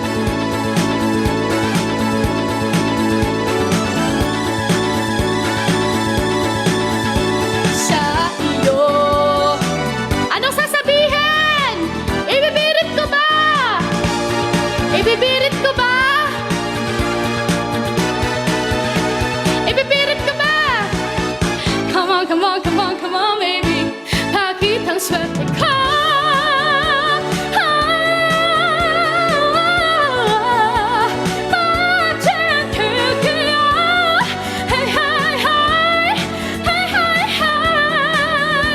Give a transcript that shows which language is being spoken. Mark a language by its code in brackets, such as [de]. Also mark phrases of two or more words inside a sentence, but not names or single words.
[tl] Sa iyo, anong sasabihin? Ibibirit ko ba? Ibibirit ko ba? Ibibirit ko ba? [en] Come on, come on, come on, come on, baby. [tl] Pakitang swerte ko. [en] Hey, hey, hey. Hey, hey, hey.